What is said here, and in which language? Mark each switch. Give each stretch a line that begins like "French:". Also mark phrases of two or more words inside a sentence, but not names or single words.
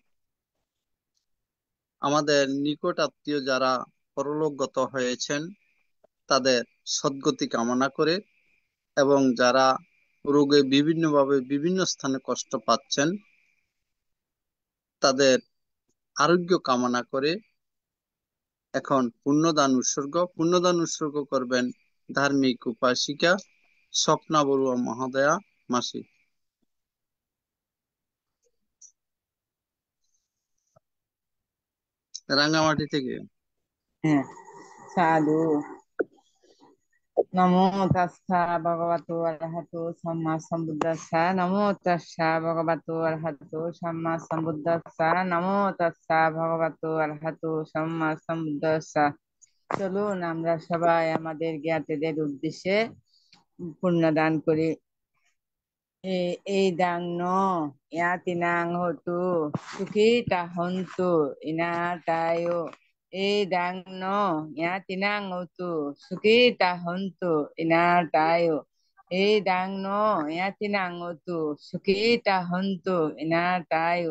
Bangla: আমাদের নিকট আত্মীয় যারা পরলোকগত হয়েছেন তাদের সদ্গতি কামনা করে এবং যারা রোগে বিভিন্নভাবে বিভিন্ন স্থানে কষ্ট পাচ্ছেন তাদের আরোগ্য কামনা করে এখন পুণ্যদান উৎসর্গ করবেন ধার্মিক উপাসিকা স্বপ্না বড়ুয়া মহোদয়া মাসি। রাঙ্গামাটি থেকে। হ্যাঁ, সাধু।
Pali: নমো তাস্সা ভগবতো অরহতো সম্মা সম্বুদ্ধাস্সা। নমো তাস্সা ভগবতো অরহতো সম্মা সম্বুদ্ধাস্সা। নমো তাস্সা ভগবতো অরহতো সম্মা সম্বুদ্ধাস্সা।
Bangla: চলুন আমরা সবাই আমাদের জ্ঞাতিদের উদ্দেশ্যে পুণ্যদান করি।
Pali: এই দাং ন ইয়াতিনাং হতু সুখিতা হন্তু ইনাতায়ো। এই দাং ন ইয়াতিনাং হতু সুখিতা হন্তু ইনাতায়ো। এই দাং ন ইয়াতিনাং হতু সুখিতা হন্তু ইনাতায়ো।